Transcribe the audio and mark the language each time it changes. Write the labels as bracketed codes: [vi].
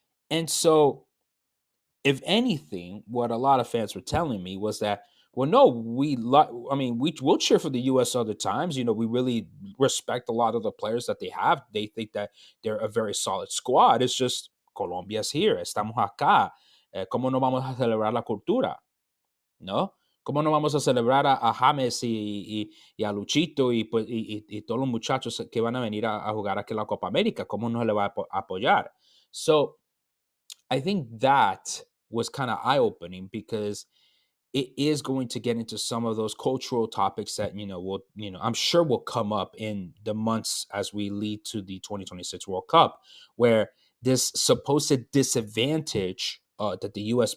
[en] And so, if anything, what a lot of fans were telling me was that, well, no, I mean, we will cheer for the U.S. other times. We really respect a lot of the players that they have. They think that they're a very solid squad. It's just Colombia's here. [es] Estamos acá. ¿Cómo no vamos a celebrar la cultura? ¿No? ¿Cómo no vamos a celebrar a James y a Luchito y todos los muchachos que van a venir a jugar aquí la Copa América? ¿Cómo no se le va a apoyar? [en] So, I think that was kind of eye opening because it is going to get into some of those cultural topics that will I'm sure will come up in the months as we lead to the 2026 World Cup, where this supposed disadvantage that the U.S.